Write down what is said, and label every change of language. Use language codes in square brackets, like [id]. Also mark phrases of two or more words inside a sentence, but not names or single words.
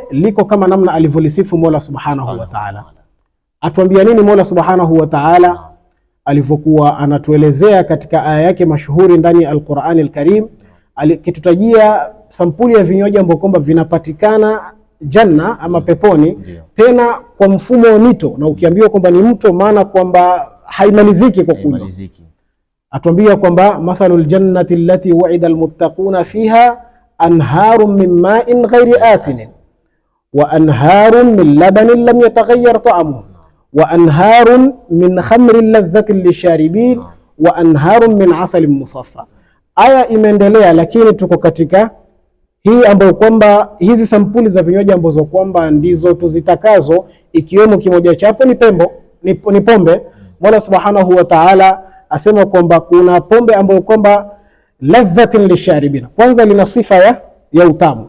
[sw] Liko kama namna alivyolisifu Mola [ar] سبحانه وتعالى. [sw] Atuambia nini Mola [ar] سبحانه وتعالى [sw] alivyokuwa anatuelezea katika aya yake mashuhuri ndani ya Al-Qur'an Al-Karim, akitutajia sampuli ya vinywaji ambavyo kwamba vinapatikana janna ama peponi, tena kwa mfumo wa mito. Na ukiambiwa kwamba ni mto, maana kwamba haimaliziki kwa kunywa. Atuambia kwamba [ar] مثل الجنة التي وعد المتقون فيها أنهار من ماء غير آسن وأنهار من لبن لم يتغير طعمه وأنهار من خمر لذة للشاربين وأنهار من عسل مصفى. [sw] Aya imeendelea, lakini tuko katika hii ambayo kwamba hizi sampuli za vinywaji ambazo kwamba ndizo tuzitakazo, ikiwemo kimoja chapo ni pombe. Mola [ar] سبحانه وتعالى [sw] asema kwamba kuna pombe ambayo kwamba [ar] لذة للشاربين, [sw] kwanza lina sifa ya utamu.